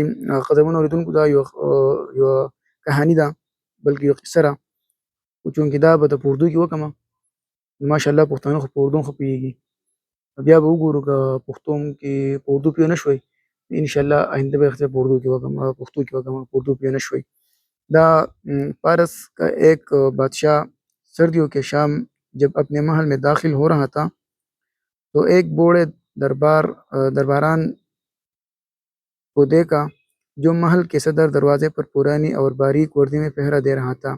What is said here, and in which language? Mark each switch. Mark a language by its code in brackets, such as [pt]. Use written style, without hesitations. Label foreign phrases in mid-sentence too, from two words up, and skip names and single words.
[ps] قدمونو اوریدونکو دا یو کهاني ده، بلکې یو قصه ده. خو چونکې دا به د په اردو کې وکړمه، ماشاءالله پښتانه خو په اردو ښه پوهېږي. بیا به وګورو که پښتو کې په اردو پوه نه شوئ، انشاءالله آئندہ به اختیار په اردو کې وکړم، پښتو کې وکړم، په اردو پوه نه شوئ. [ur] دا پارس کا ایک بادشاہ سردیوں کے شام جب اپنے محل میں داخل ہو رہا تھا تو ایک بوڑھے درباران کو دیکھا جو محل کے صدر دروازے پر پرانی اور باریک وردی میں پہرا دے رہا تھا۔